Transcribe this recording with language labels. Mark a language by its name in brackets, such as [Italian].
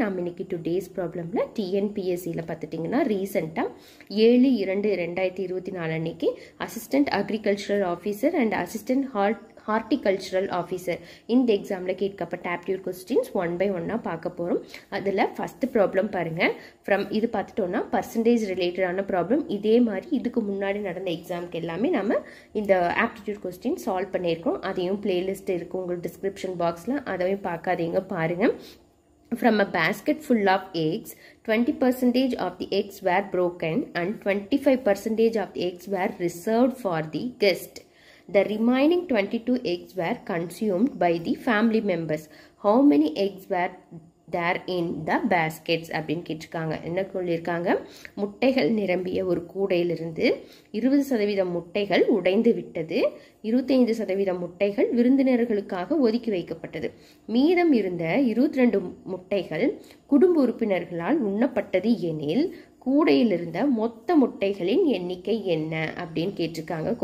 [Tamil] நாம் இன்னைக்கு டுடேஸ் ப்ராப்ளமில் டிஎன்பிஎஸ்சியில் பார்த்துட்டிங்கன்னா ரீசெண்டாக 7/2/2024 அன்னைக்கு assistant agricultural officer and assistant horticultural officer இந்த எக்ஸாமில் கேட்கப்பட்ட ஆப்டியூட் கொஸ்டின்ஸ் 1 by 1 பார்க்க போகிறோம். அதில் ஃபஸ்ட்டு ப்ராப்ளம் பாருங்கள். இது பார்த்துட்டோன்னா பர்சன்டேஜ் ரிலேட்டடான ப்ராப்ளம். இதே மாதிரி இதுக்கு முன்னாடி நடந்த எக்ஸாமுக்கு எல்லாமே நம்ம இந்த ஆப்டிடியூட் கொஸ்டின் சால்வ் பண்ணியிருக்கோம். அதையும் பிளேலிஸ்ட் இருக்குது உங்களுக்கு டிஸ்கிரிப்ஷன் பாக்ஸில், அதையும் பார்க்காதீங்க, பாருங்கள். [English] From a basket full of eggs, 20% of the eggs were broken and 25% of the eggs were reserved for the guest. The remaining 22 eggs were consumed by the family members. How many eggs were there in the baskets? [Tamil] அப்படின்னு கேட்டிருக்காங்க. என்ன சொல்லியிருக்காங்க? முட்டைகள் நிரம்பிய ஒரு கூடையிலிருந்து 20% முட்டைகள் உடைந்து விட்டது, 25% முட்டைகள் விருந்தினர்களுக்காக ஒதுக்கி வைக்கப்பட்டது, மீதம் இருந்த 22 முட்டைகள் குடும்ப உறுப்பினர்களால் உண்ணப்பட்டது எனில் கூடையில் இருந்த மொத்த முட்டைகளின் எண்ணிக்கை என்ன அப்படின்னு கேட்டிருக்காங்க.